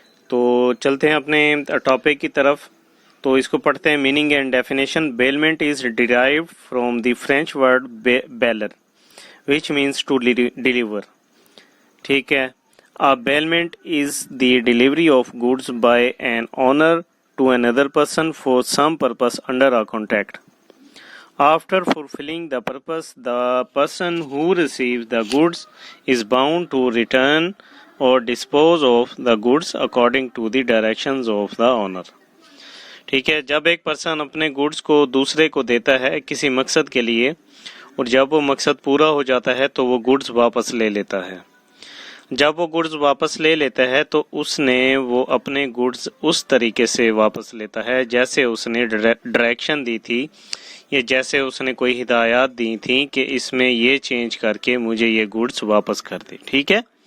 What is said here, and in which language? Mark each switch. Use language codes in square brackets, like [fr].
[ur] تو چلتے ہیں اپنے ٹاپک کی طرف۔ تو اس کو پڑھتے ہیں، [en] Meaning and definition. Bailment is derived from the French word bailler which means to deliver. [ur] ٹھیک ہے، [en] A bailment is the delivery of goods by an owner to another person for some purpose under a contract. After fulfilling the purpose, the person who receives the goods is bound to return or dispose of the goods according to the directions of the owner. [ur] ٹھیک ہے، جب ایک person اپنے goods کو دوسرے کو دیتا ہے کسی مقصد کے لیے، اور جب وہ مقصد پورا ہو جاتا ہے تو وہ گوڈز واپس لے لیتا ہے۔ جب وہ گوڈز واپس لے لیتا ہے تو اس نے وہ اپنے گوڈز اس طریقے سے واپس لیتا ہے جیسے اس نے ڈائریکشن دی تھی، یا جیسے اس نے کوئی ہدایات دی تھیں کہ اس میں یہ چینج کر کے مجھے یہ گوڈز واپس کر دے۔ ٹھیک ہے،